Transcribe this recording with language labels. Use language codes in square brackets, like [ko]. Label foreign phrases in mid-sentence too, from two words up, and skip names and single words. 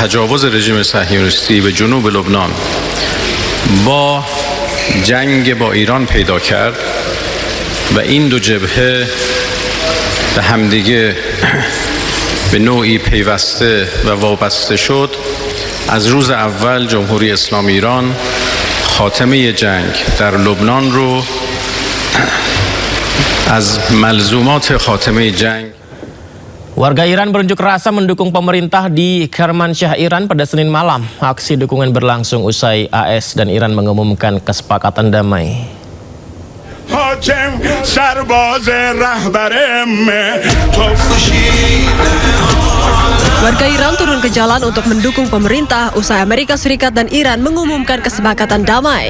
[fa] تجاوز رژیم صهیونیستی به جنوب لبنان با جنگ با ایران پیدا کرد و این دو جبهه به همدیگه به نوعی پیوسته و وابسته شد از روز اول جمهوری اسلامی ایران خاتمه جنگ در لبنان رو از ملزومات خاتمه جنگ. [id] Warga Iran berunjuk rasa mendukung pemerintah di Kermanshah, Iran pada Senin malam. Aksi dukungan berlangsung usai AS dan Iran mengumumkan kesepakatan damai. Warga Iran turun ke jalan untuk mendukung pemerintah usai Amerika Serikat dan Iran mengumumkan kesepakatan damai.